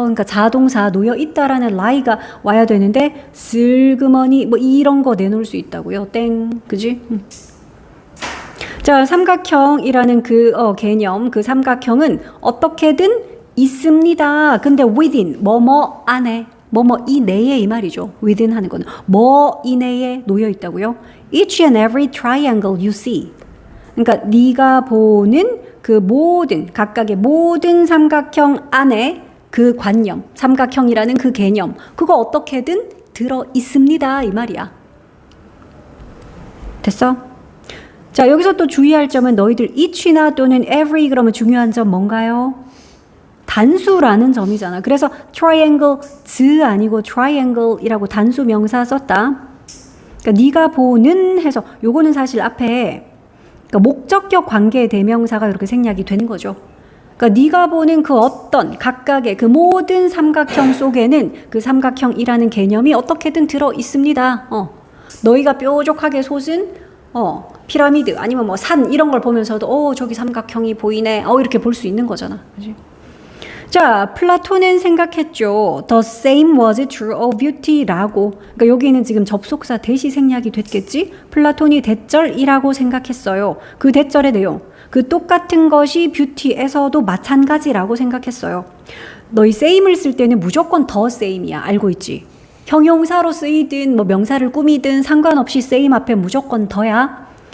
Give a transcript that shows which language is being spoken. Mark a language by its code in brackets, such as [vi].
[ko] 그러니까 자동사 놓여 있다라는 lie가 와야 되는데 슬그머니 뭐 이런 거 내놓을 수 있다고요. 땡, 그지? 자, 삼각형이라는 그 개념, 그 삼각형은 어떻게든 있습니다. 근데 within, 뭐뭐 안에, 뭐뭐 이내에 이 말이죠. within 하는 거는 뭐 이내에 놓여 있다고요. [en] Each and every triangle you see. [ko] 그러니까 네가 보는 그 모든, 각각의 모든 삼각형 안에 그 관념, 삼각형이라는 그 개념, 그거 어떻게든 들어 있습니다 이 말이야. 됐어? 자, 여기서 또 주의할 점은 너희들 each나 또는 every 그러면 중요한 점 뭔가요? 단수라는 점이잖아. 그래서 triangles 아니고 triangle이라고 단수 명사 썼다. 그러니까 네가 보는 해서 요거는 사실 앞에 그러니까 목적격 관계 대명사가 이렇게 생략이 되는 거죠. 그러니까 네가 보는 그 어떤 각각의 그 모든 삼각형 속에는 그 삼각형이라는 개념이 어떻게든 들어 있습니다. 너희가 뾰족하게 솟은 피라미드 아니면 뭐 산 이런 걸 보면서도 저기 삼각형이 보이네. 이렇게 볼 수 있는 거잖아. 그치? 자, 플라톤은 생각했죠. [en] The same was true of beauty [ko] 라고. 그러니까 여기는 지금 접속사 대시 생략이 됐겠지? 플라톤이 대절이라고 생각했어요. 그 대절의 내용. 그 똑같은 것이 뷰티에서도 마찬가지라고 생각했어요. 너희 same을 쓸 때는 무조건 the same이야. 알고 있지? 형용사로 쓰이든 뭐 명사를 꾸미든 상관없이 same 앞에 무조건 the야.